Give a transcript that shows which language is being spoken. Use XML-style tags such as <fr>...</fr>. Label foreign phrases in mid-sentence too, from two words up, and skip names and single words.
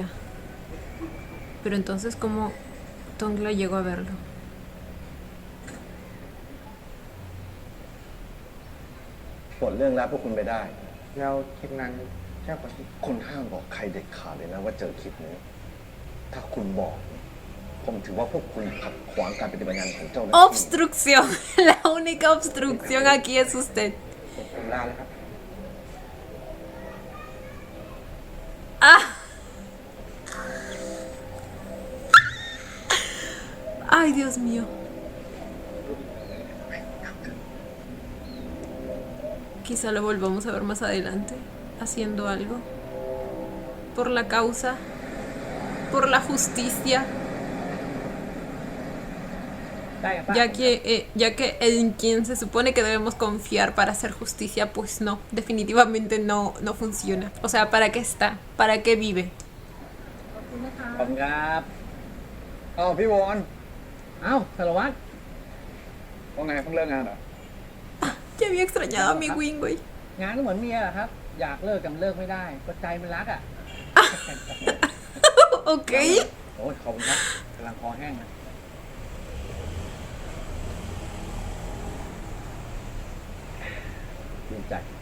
<es>Pero entonces, ¿cómo Tongla llegó a verlo?</es> <th>ปลดเรื่องแล้วพวกคุณไปได้ แล้วคลิปนั้นใช่คนที่ คุณห้ามบอกใครเด็ดขาดเลยนะว่าเจอคลิปนี้ ถ้าคุณบอก ผมถือว่าพวกคุณขัดขวางการปฏิบัติงานของเจ้าหน้าที่</th> <es>Obstrucción. La única obstrucción aquí es usted.</es> <th>ผมลาแล้วครับ ¡Ah!</th> <es>¡Ay, Dios mío! Quizá lo volvamos a ver más adelante, haciendo algo. Por la causa. Por la justicia.</es> <th>ได้ครับ</th> <es>Ya que en quien se supone que debemos confiar para hacer justicia, pues no, definitivamente no funciona. O sea, ¿para qué está? ¿Para qué vive?</es> <th>ขอบคุณครับ อ้าวพี่วอน เอ้าสารวัตร ว่าไงเพิ่งเลิกงานเหรอ</th> <es>Ya había extrañado a mi Wing, güey.</es> <th>งานก็เหมือนเมียแหละครับ อยากเลิกกันเลิกไม่ได้ก็ใจมันรักอ่ะ</th> <es>Ok.</es> <th>โอ้ยขอบคุณครับกำลังคอแห้งนะดีใจ</th>